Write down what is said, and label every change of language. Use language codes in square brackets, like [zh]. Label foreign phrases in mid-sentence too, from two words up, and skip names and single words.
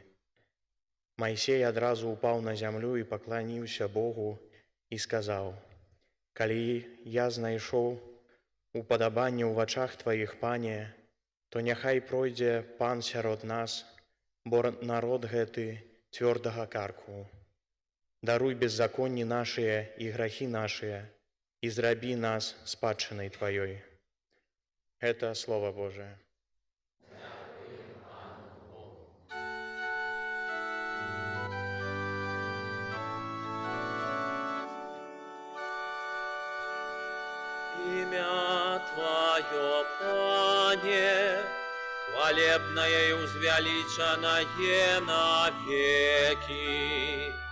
[be] Майсей адразу упаў на зямлю і пакланіўся Богу і сказаў: Калі я знайшоў упадабанне ў вачах Тваіх, Пане, то няхай пройдзе пан сярод нас, бо народ гэты цвёрдага карку. Даруй беззаконні нашыя і грахі нашыя, і зрабі нас спадчынай Тваёй. Гэта Слова Божие. [ru] Имя Твое, Пане, хвалебное и узвеличенное навеки.